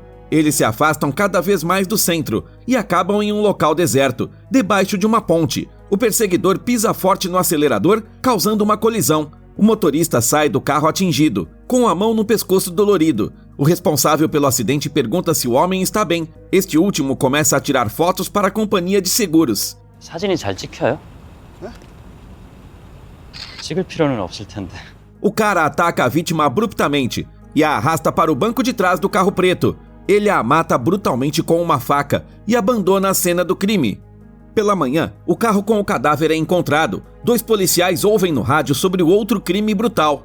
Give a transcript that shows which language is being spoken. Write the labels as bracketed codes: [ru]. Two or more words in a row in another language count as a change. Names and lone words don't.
[pt] Eles se afastam cada vez mais do centro e acabam em um local deserto, debaixo de uma ponte. O perseguidor pisa forte no acelerador, causando uma colisão. O motorista sai do carro atingido, com a mão no pescoço dolorido. O responsável pelo acidente pergunta se o homem está bem. Este último começa a tirar fotos para a companhia de seguros. [ko] 사진이 잘 찍혀요? 네? 찍을 필요는 없을 텐데. [pt] O cara ataca a vítima abruptamente e a arrasta para o banco de trás do carro preto. Ele a mata brutalmente com uma faca e abandona a cena do crime. Pela manhã, o carro com o cadáver é encontrado. 2 policiais ouvem no rádio sobre o outro crime brutal.